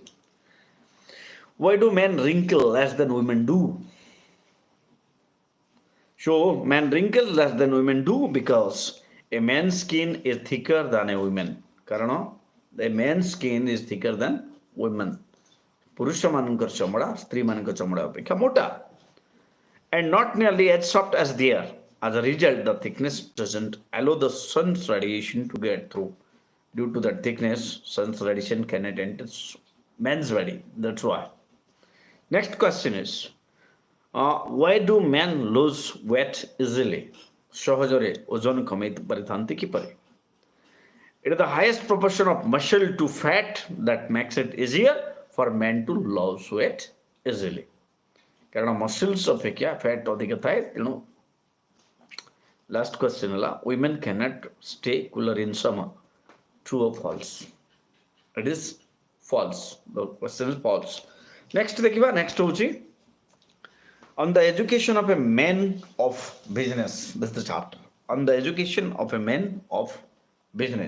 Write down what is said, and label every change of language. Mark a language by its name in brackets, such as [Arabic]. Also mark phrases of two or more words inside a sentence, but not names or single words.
[English] Why do men wrinkle less than women do? So men wrinkle less than women do because A man's skin is thicker than a woman. କାରଣ a man's skin is thicker than women. [Odia] ପୁରୁଷମାନଙ୍କର ଚମଡ଼ା ସ୍ତ୍ରୀମାନଙ୍କ ଚମଡ଼ା ଅପେକ୍ଷା ମୋଟା. [English] And not nearly as soft as they are. As a result, the thickness doesn't allow the sun's radiation to get through. Due to that thickness, sun's radiation cannot enter man's body. That's why. Next question is, why do men lose weight easily? [Odia] ସହଜରେ ଓଜନ କମେଇ ପାରିଥାନ୍ତି କିପରି? [English] It is the highest proportion of muscle to fat that makes it easier for men to lose weight easily. [Odia] କାରଣ ମସଲ୍ସ ଅପେକ୍ଷା ଫ୍ୟାଟ୍ ଅଧିକ ଥାଏ ତେଣୁ [English] last question [Odia] ହେଲା [English] women cannot stay cooler in summer. True or false? It is false. The question is false. Next ଦେଖିବା next ହେଉଛି on the education of a man of business. This is the chapter on the education of a man of business.